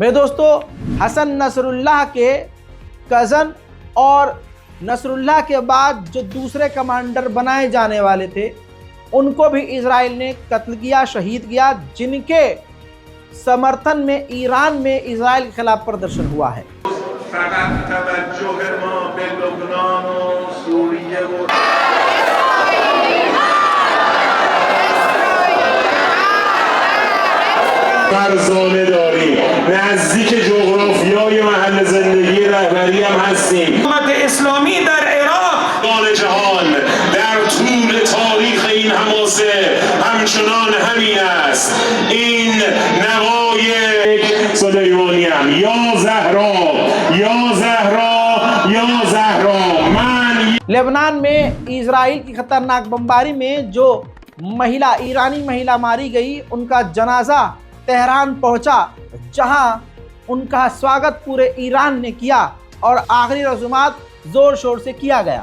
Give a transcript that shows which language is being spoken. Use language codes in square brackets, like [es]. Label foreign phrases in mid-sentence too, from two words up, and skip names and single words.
[hi] मेरे दोस्तों, हसन नसरुल्लाह के कज़न और नसरुल्लाह के बाद जो दूसरे कमांडर बनाए जाने वाले थे, उनको भी इजराइल ने कत्ल किया, शहीद किया, जिनके समर्थन में ईरान में इजराइल के खिलाफ प्रदर्शन हुआ है। [fa] فرزانه داریم، نزدیک جغرافیای محل زندگی رهبری هم هستیم. حکومت اسلامی در عراق جهان در طول تاریخ این حماسه همچنان همین است. این نوای سلیمانی هم یا زهرا یا زهرا یا زهرا من. [hi] लेबनान में इजराइल की खतरनाक बमबारी में जो ईरानी महिला मारी गई, उनका जनाजा तेहरान पहुंचा, जहां उनका स्वागत पूरे ईरान ने किया और आखिरी रसूमात जोर शोर से किया गया।